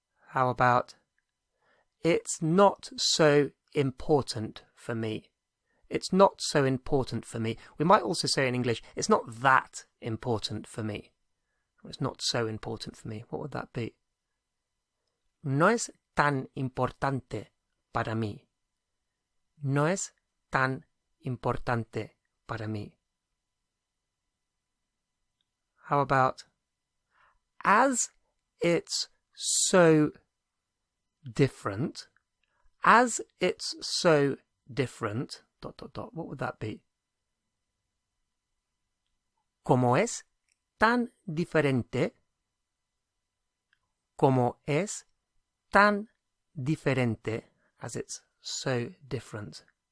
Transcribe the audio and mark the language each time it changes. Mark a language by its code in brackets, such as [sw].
[en] How about, it's not so important for me. It's not so important for me. We might also say in English, it's not that important for me. It's not so important for me. What would that be? [es] No es tan importante para mí. No es tan importante para mí. [en] How about, as it's so different, as it's so different, ... What would that be? [es] Como es tan diferente, como es tan diferente, [en] as it's so different.